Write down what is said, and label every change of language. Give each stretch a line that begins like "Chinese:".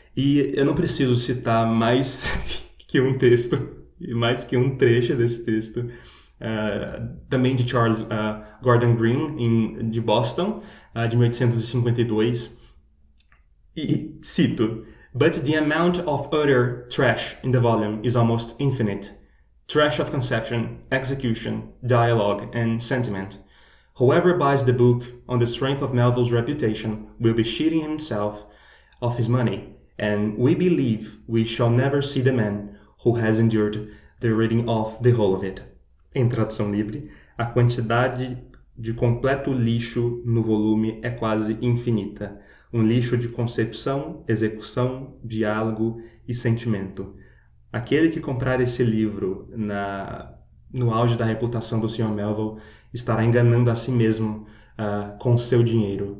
Portuguese: E eu não preciso citar mais que um texto, mais que um trecho desse texto, também de Charles Gordon Green, de Boston, de 1852, e cito:
English: But the amount of utter trash in the volume is almost infinite. Trash of conception, execution, dialogue, and sentiment. Whoever buys the book on the strength of Melville's reputation will be cheating himself of his money, and we believe we shall never see the man who has endured the reading of the whole of it.
Portuguese: Em tradução livre, a quantidade de completo lixo no volume é quase infinita. Um lixo de concepção, execução, diálogo e sentimento. Aquele que comprar esse livro no auge da reputação do Sr. Melville estará enganando a si mesmo com o seu dinheiro.